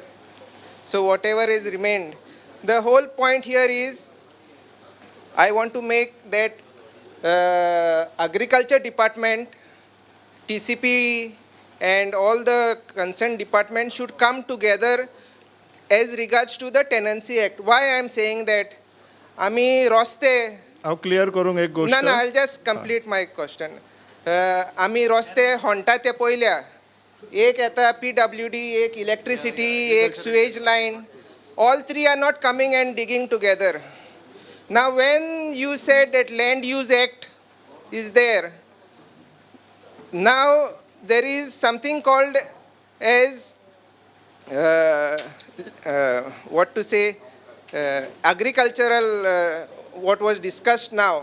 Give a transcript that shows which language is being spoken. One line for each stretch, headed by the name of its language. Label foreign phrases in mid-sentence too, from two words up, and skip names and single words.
English: So whatever is remained. The whole point here is, I want to make that Agriculture Department, TCP and all the concerned departments should come together as regards to the Tenancy Act. Why I am saying that?
Konkani: आम्ही रस्ते हांव क्लियर करूंक एक गोष्ट.
English: No, I'll just complete my question.
Konkani: आम्ही रस्ते होंटा ते पयल्या. एक येता PWD, एक electricity, एक
English: sewage line. All three are not coming and digging together. Now when you said that Land Use Act is there, now there is something called as what to say, agricultural, what was discussed now.